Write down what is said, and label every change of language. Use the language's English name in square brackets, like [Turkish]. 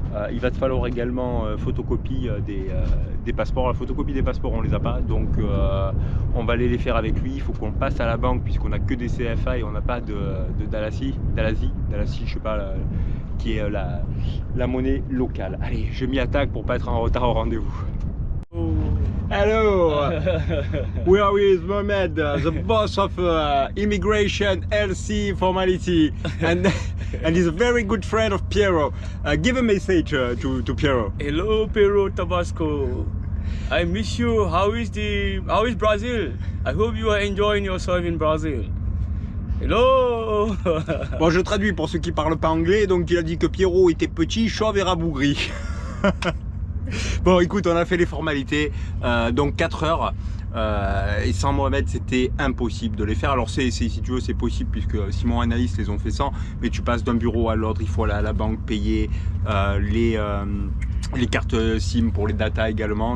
[French] Il va te falloir également photocopie des passeports. La photocopie des passeports on les a pas, donc on va aller les faire avec lui. Il faut qu'on passe à la banque puisqu'on a que des CFA et on n'a pas de Dalasi, je sais pas, qui est la monnaie locale. Allez, je m'y attaque pour pas être en retard au rendez-vous. [English] Hello, we are with Mohamed, the boss of immigration LC formality, and he's a very good friend of Piero. Give a message to Piero. Hello, Piero Tabasco. I miss you. How is Brazil? I hope you are enjoying yourself in Brazil. Hello. [French] Bon, je traduis pour ceux qui parlent pas anglais. Donc, il a dit que Piero était petit, chauve et rabougri. Bon, écoute, on a fait les formalités, donc 4 heures, et sans Mohamed c'était impossible de les faire. Alors si tu veux c'est possible puisque Simon Analyse les ont fait sans, mais tu passes d'un bureau à l'autre, il faut aller à la banque payer les cartes SIM pour les data également.